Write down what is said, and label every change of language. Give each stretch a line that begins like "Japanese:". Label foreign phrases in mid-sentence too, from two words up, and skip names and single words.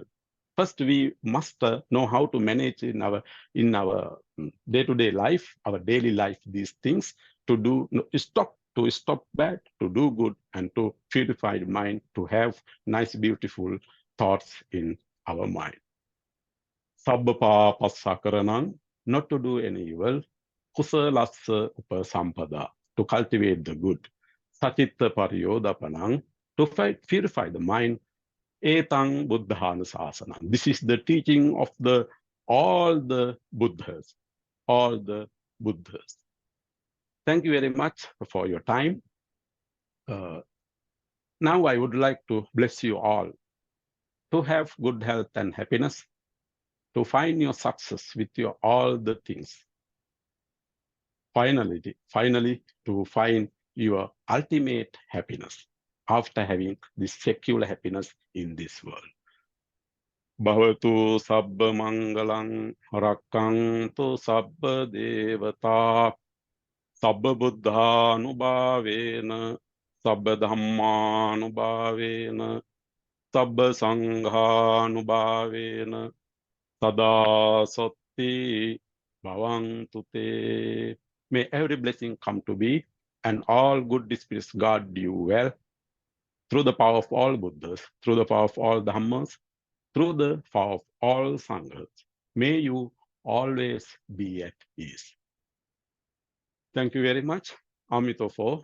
English: First, we must know how to manage in our day-to-day life, our daily life, these things to stop bad, to do good, and to purify the mind, to have nice, beautiful thoughts in our mind.
Pali: Sabbapa pasakaranang,
English: not to do any evil.
Pali: Kusalassa upasampada,
English: to cultivate the good.
Pali: Sachitta paryodapanang,
English: to purify the mind.
Pali: Etang buddhanusasana.
English: This is the teaching of all the Buddhas. Thank you very much for your time. Now I would like to bless you all to have good health and happiness, to find your success with all the things. Finally, to find your ultimate happiness after having this secular happiness in this world.
Pali: Bhavatu sabba mangalang rakkantu sabba devata Sabba buddhanubhavena, sabba dhammanubhavena, sabba sanghanubhavena, sada sati bhavantu te.
English: May every blessing come to be, and all good spirits guard you well, through the power of all Buddhas, through the power of all Dhammas, through the power of all Sanghas. May you always be at peace. Thank you very much. Amitofo.